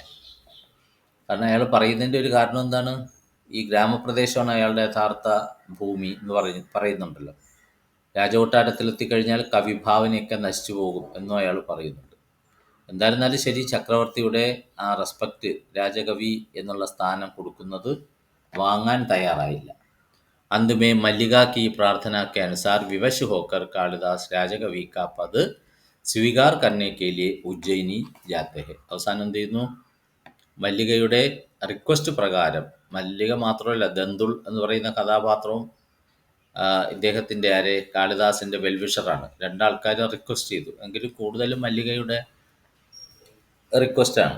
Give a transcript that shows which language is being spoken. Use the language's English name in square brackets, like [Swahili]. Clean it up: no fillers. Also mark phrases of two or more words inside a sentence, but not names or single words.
[Malayalam] കാരണം അയാൾ പറയുന്നതിൻ്റെ ഒരു കാരണം എന്താണ്? ഈ ഗ്രാമപ്രദേശമാണ് അയാളുടെ യഥാർത്ഥ ഭൂമി എന്ന് പറയുന്നുണ്ടല്ലോ. രാജകൊട്ടാരത്തിലെത്തിക്കഴിഞ്ഞാൽ കവിഭാവനയൊക്കെ നശിച്ചു പോകും എന്നും അയാൾ പറയുന്നുണ്ട്. എന്തായിരുന്നാലും ശരി, ചക്രവർത്തിയുടെ ആ റെസ്പെക്റ്റ്, രാജകവി എന്നുള്ള സ്ഥാനം കൊടുക്കുന്നത് വാങ്ങാൻ തയ്യാറായില്ല. [Hindi] अंत में मल्लिका की प्रार्थना के अनुसार विवश होकर कालिदास राजकवि का पद സ്വീകാർ करने के लिए ഉജ്ജയിനി जाते हैं. [Malayalam] അവസാനം എന്ത് ചെയ്യുന്നു? മല്ലികയുടെ റിക്വസ്റ്റ് പ്രകാരം, മല്ലിക മാത്രമല്ല, ദന്തുൾ എന്ന് പറയുന്ന കഥാപാത്രവും ഇദ്ദേഹത്തിൻ്റെ കാളിദാസിൻ്റെ വെൽവിഷറാണ്. രണ്ടാൾക്കാരും റിക്വസ്റ്റ് ചെയ്തു. എങ്കിലും കൂടുതലും മല്ലികയുടെ റിക്വസ്റ്റാണ്.